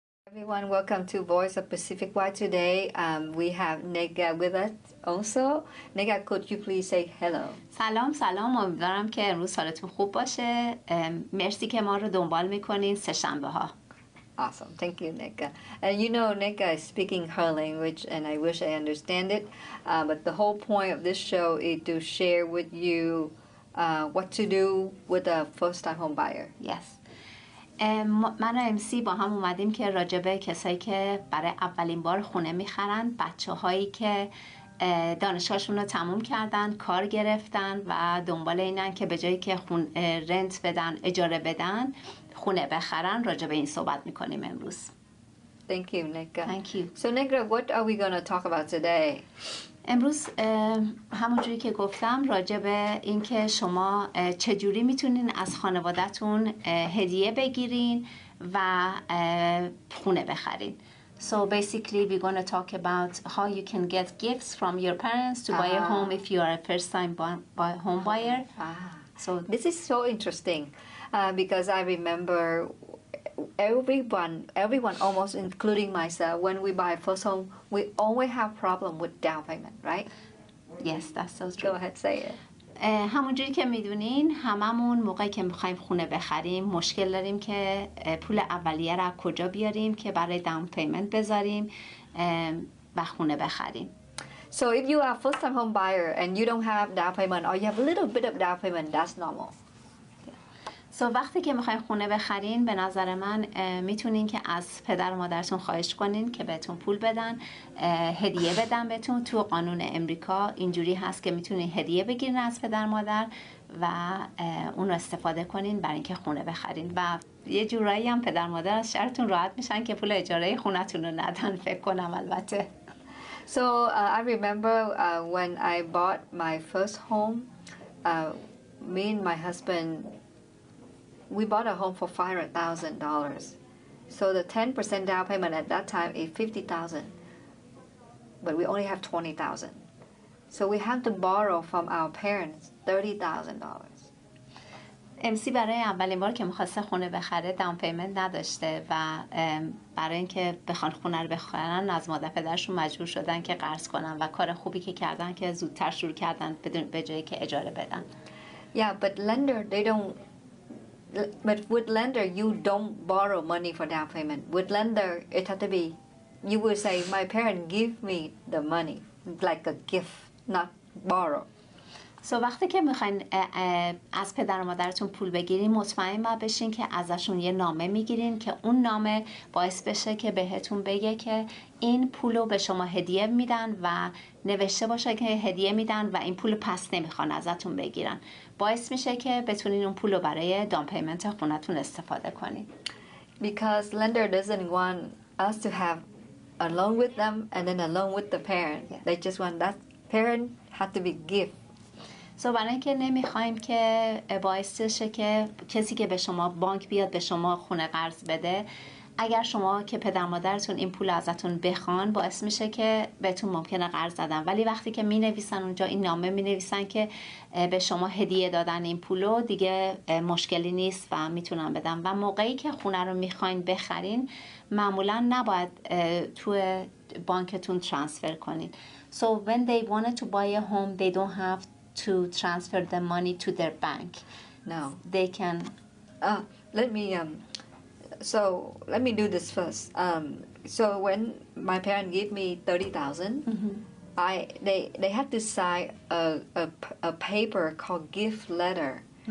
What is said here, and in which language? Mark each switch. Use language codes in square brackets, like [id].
[en] Everyone, welcome to Voice of Pacific Y. Today we have Nega with us also. Nega, could you please say hello? [fa] سلام امیدوارم که امروز حالتون خوب باشه. مرسی که ما رو دنبال میکنین سه شنبه ها. [en] Awesome, thank you, Nega. And you know, Nega is speaking her language, and I wish I understand it. But the whole point of this show is to share with you what to do with a first-time home buyer. Yes. [fa] من و امسی با هم اومدیم که راجبه کسایی که برای اولین بار خونه میخرن، بچه هایی که دانشگاهشون رو تموم کردن، کار گرفتن و دنبال اینن که به جایی که رنت بدن، اجاره بدن، خونه بخرن، راجبه این صحبت میکنیم امروز. [en] Thank you, Nega. Thank you. So, Nega, what are we going to talk about today? [fa] امروز همونجوری که گفتم راجع به این که شما چجوری میتونین از خانواده‌تون هدیه بگیرین و خونه بخرین. [en] So basically we're going to talk about how you can get gifts from your parents to buy a home if you are a first time home buyer. So this is so interesting because I remember everyone almost including myself, when we buy first home, we always have problem with down payment, right? Yes, that's so true. Go ahead, say it. [fa] همونجوری که میدونین هممون موقعی که میخوایم خونه بخریم مشکل داریم که پول اولیه رو کجا بیاریم که برای داون پیمنت بذاریم و خونه بخریم. [en] So if you are first time home buyer and you don't have down payment or you have a little bit of down payment, that's normal. [fa] وقتی که میخواین خونه بخرین به نظر من میتونین که از پدر و مادرتون خواهش کنین که بهتون پول بدن، هدیه بدن بهتون. تو قانون امریکا اینجوری هست که میتونین هدیه بگیرین از پدر مادر و اون رو استفاده کنین برای اینکه خونه بخرین و یه جورایی هم پدر مادر از شرتون راحت میشن که پول اجاره خونتون رو ندن، فکر کنم البته. [en] So I remember when I bought my first home, me and my husband, we bought a home for $500,000. So the 10% down payment at that time is $50,000, but we only have $20,000. So we have to borrow from our parents $30,000. [fa] امسی برای اولین بار که می‌خواسته خونه بخره داون پیمنت نداشته و برای اینکه بخوان خونه رو بخرن از مادر پدرشون مجبور شدن که قرض کنن و کار خوبی که کردن که زودتر شروع کردن به جایی که اجاره بدن. [en] Yeah, but lender they don't. But with lender, you don't borrow money for down payment. With lender, it has to be, you will say, my parent give me the money, like a gift, not borrow. [fa] وقتی که میخواین از پدر و مادرتون پول بگیرین مطمئن باید بشین که ازشون یه نامه میگیرین که اون نامه باعث بشه که بهتون بگه که این پولو به شما هدیه میدن و نوشته باشه که هدیه میدن و این پولو پس نمیخوان ازتون بگیرن. باعث میشه که بتونین اون پولو برای داون پیمنت خونتون استفاده کنین. [en] Because lender doesn't want us to have a loan with them and then a loan with the parent. Yeah. They just want that parent had to be gift. [fa] برای اینکه نمیخوایم که باعث شه که کسی که به شما بانک بیاد به شما خونه قرض بده، اگر شما که پدر مادرتون این پول ازتون بخوان باعث میشه که بهتون ممکنه قرض دادن، ولی وقتی که مینویسن اونجا این نامه مینویسن که به شما هدیه دادن این پولو، دیگه مشکلی نیست و میتونن بدن. و موقعی که خونه رو میخواین بخرین معمولا نباید تو بانکتون ترانسفر کنین. [en] So when they wanted to buy a home they don't have to transfer the money to their bank. No. They can. Let me do this first. So when my parents gave me $30,000, they had to sign a paper called gift letter.